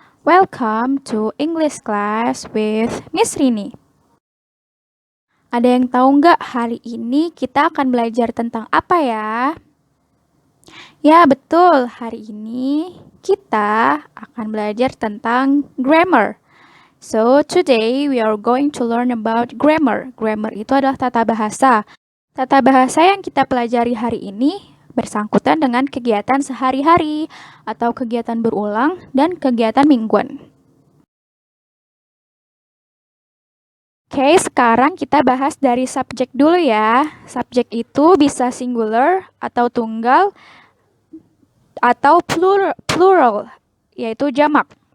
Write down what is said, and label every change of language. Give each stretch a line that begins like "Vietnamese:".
English: Welcome to English class with Miss Rini.
Indonesian: Ada yang tahu nggak hari ini kita akan belajar tentang apa ya? Ya, betul. Hari ini kita akan belajar tentang grammar.
English: So, today we are going to learn about grammar.
Indonesian: Grammar itu adalah tata bahasa. Tata bahasa yang kita pelajari hari ini bersangkutan dengan kegiatan sehari-hari atau kegiatan berulang dan kegiatan mingguan. Oke, sekarang kita bahas dari subjek dulu ya. Subjek itu bisa singular atau tunggal atau plural, yaitu jamak.